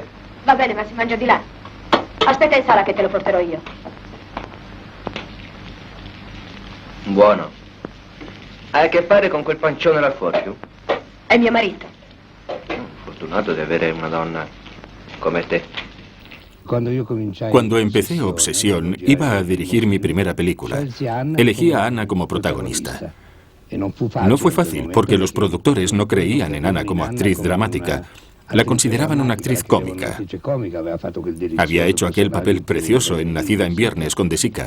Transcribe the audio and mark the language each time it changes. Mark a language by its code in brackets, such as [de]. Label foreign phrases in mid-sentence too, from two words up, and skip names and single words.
[it] Va bene, ma si mangia di là. Aspetta in sala che te lo porterò io. Buono. Hai a che fare con quel pancione là fuori, tu? È mio marito. Fortunato di avere una donna come te. [es] Cuando empecé Obsesión, iba a dirigir mi primera película. Elegí a Ana como protagonista. No fue fácil, porque los productores no creían en Ana como actriz dramática. La consideraban una actriz cómica. Había hecho aquel papel precioso en Nacida en Viernes con De Sica.